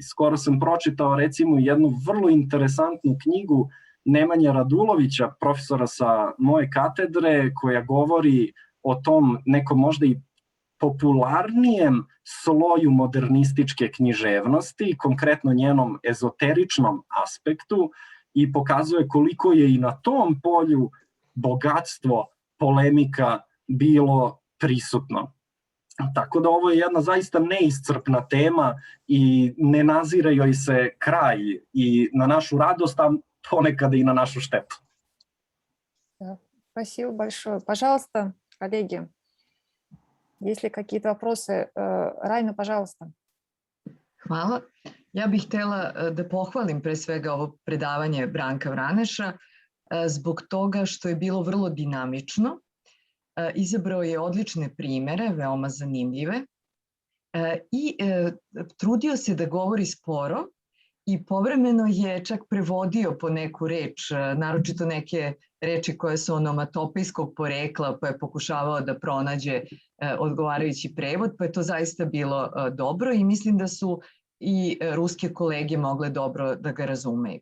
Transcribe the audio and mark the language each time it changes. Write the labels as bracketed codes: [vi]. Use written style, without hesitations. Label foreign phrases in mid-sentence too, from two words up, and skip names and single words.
[sr] Skoro sam pročitao recimo jednu vrlo interesantnu knjigu Nemanje Radulovića, profesora sa moje katedre, koja govori o tom nekom možda i popularnijem sloju modernističke književnosti, konkretno njenom ezoteričnom aspektu, i pokazuje koliko je i na tom polju bogatstvo polemika bilo prisutno. Tako da ovo je jedna zaista neiscrpna tema i ne nazire joj se kraj, i na našu radost, a ponekad i [ru] на нашу штету. Спасибо большое. Пожалуйста, коллеги, есть ли какие-то вопросы? Райна, пожалуйста. [sr] Hvala. Ja bih htjela da pohvalim pre svega ovo predavanje Branka Vraneša zbog toga što je bilo vrlo dinamično. Izabrao je odlične primere, veoma zanimljive, i trudio se da govori sporo i povremeno je čak prevodio po neku reč, naročito neke reči koje su onomatopijskog porekla, pa je pokušavao da pronađe odgovarajući prevod, pa je to zaista bilo dobro i mislim da su i ruske kolege mogle dobro da ga razumeju.